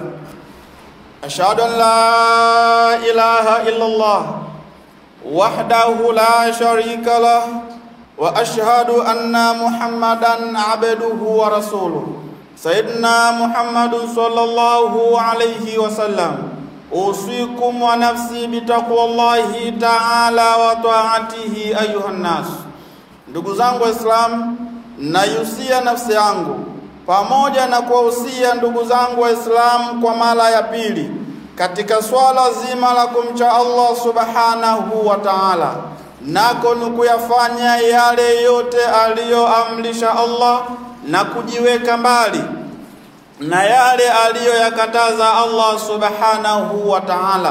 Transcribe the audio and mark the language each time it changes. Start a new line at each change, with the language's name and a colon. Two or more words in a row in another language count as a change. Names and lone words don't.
Arabic: أشهد أن لا إله إلا الله وحده لا شريك له وأشهد أن محمدا عبده ورسوله. سيدنا محمد صلى الله عليه وسلم. أوصيكم ونفسي بتقوى الله تعالى وطاعته أيها الناس.
Swahili: Ndugu zangu Waislamu, nayusia nafsi yangu pamoja na kuwahusia ndugu zangu Waislamu kwa mara ya pili katika swala zima la kumcha Allah
Arabic: سبحانه وتعالى,
Swahili: nako ni kuyafanya yale yote aliyoamrisha Allah na kujiweka mbali na yale aliyoyakataza Allah
Arabic: سبحانه وتعالى.